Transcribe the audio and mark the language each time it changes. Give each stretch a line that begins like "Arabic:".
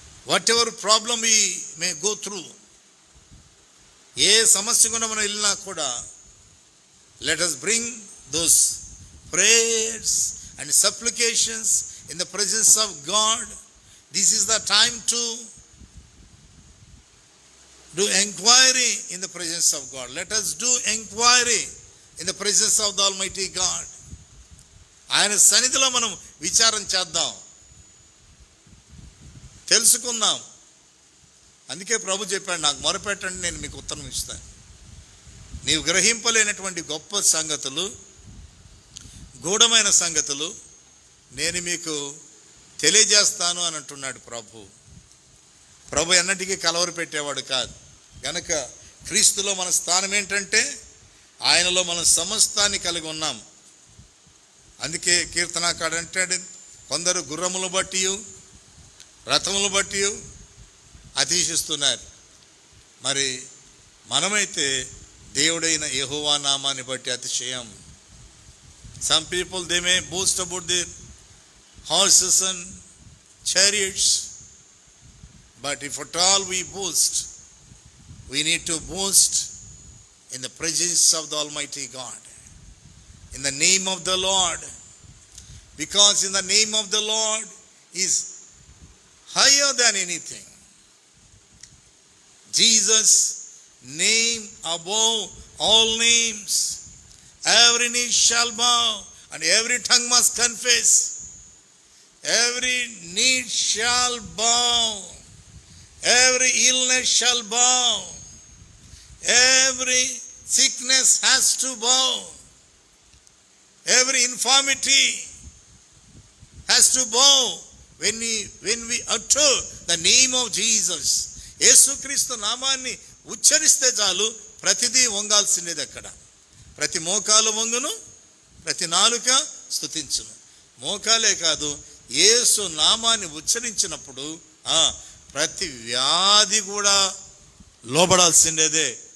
English: whatever problem we may go through,
Telugu: ఏ సమస్య కూడా మనం వెళ్ళినా కూడా
English: Let us bring those prayers and supplications in the presence of God. This is the time to do inquiry in the presence of God. Let us do inquiry in the presence of the Almighty God.
Telugu: ఆయన సన్నిధిలో మనం విచారం చేద్దాం, తెలుసుకుందాం. అందుకే ప్రభు చెప్పాడు, నాకు మొరపెట్టండి నేను మీకు ఉత్తరం ఇస్తాను. నీవు గ్రహింపలేనటువంటి గొప్ప సంగతులు, గూఢమైన సంగతులు నేను మీకు తెలియజేస్తాను అని అంటున్నాడు ప్రభు. ప్రభు ఎన్నటికీ కలవరు పెట్టేవాడు కాదు. కనుక క్రీస్తులో మన స్థానం ఏంటంటే, ఆయనలో మనం సమస్తాన్ని కలిగి ఉన్నాం. అందుకే కీర్తనాకాడు అంటాడు, కొందరు గుర్రములు బట్టి రథములు బట్టి అతిశిస్తున్నారు, మరి మనమైతే దేవుడైన యెహోవా నామాన్ని బట్టి అతిశయం.
English: Some people, they may boast about their horses and chariots, but if at all we boast, we need to boast in the presence of the Almighty God, in the name of the Lord, because in the name of the Lord is higher than anything. Jesus' name above all names. Every knee shall bow and every tongue must confess. Every knee shall bow, every illness shall bow, every sickness has to bow, every infirmity has to bow when we utter the name of Jesus.
Telugu: యేసుక్రీస్తు నామాన్ని ఉచ్చరిస్తే చాలు, ప్రతిదీ వంగాల్సిందేది. అక్కడ ప్రతి మోకాలు వంగును, ప్రతి నాలుక స్తుతించును. మోకాలే కాదు, యేసు నామాన్ని ఉచ్చరించినప్పుడు ప్రతి వ్యాధి కూడా లోబడాల్సిందేదే.